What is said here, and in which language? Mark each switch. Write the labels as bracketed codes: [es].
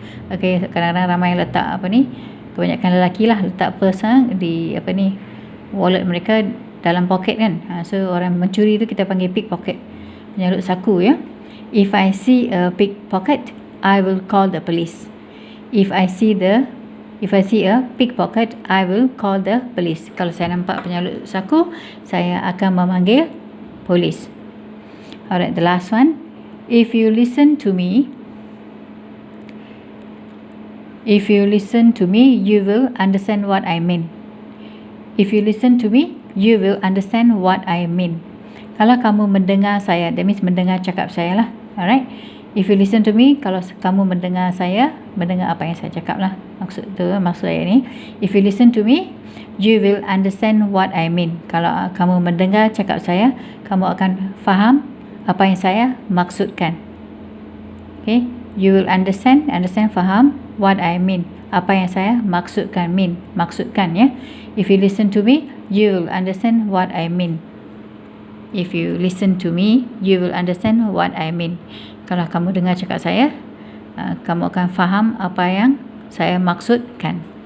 [ms] Okay, kadang-kadang ramai letak kebanyakan lelaki lah letak purse di wallet mereka dalam poket kan. So orang mencuri tu kita panggil pickpocket, penyalut saku ya. [en] If I see a pickpocket, I will call the police. If I see a pickpocket, I will call the police. [ms] Kalau saya nampak penyalut saku, saya akan memanggil polis. [en] Alright, the last one. If you listen to me, you will understand what I mean. If you listen to me, you will understand what I mean. [ms] Kalau kamu mendengar saya, [en] that means [ms] mendengar cakap saya lah. [en] Alright. If you listen to me, [ms] kalau kamu mendengar saya, mendengar apa yang saya cakap lah. Maksud saya ni. [en] If you listen to me, you will understand what I mean. [ms] Kalau kamu mendengar cakap saya, kamu akan faham apa yang saya maksudkan. [en] Okay. You will understand, [ms] faham [en] what I mean. [ms] Apa yang saya maksudkan, maksudkan ya. [en] If you listen to me, you will understand what I mean. If you listen to me, you will understand what I mean. [ms] Kalau kamu dengar cakap saya, kamu akan faham apa yang saya maksudkan.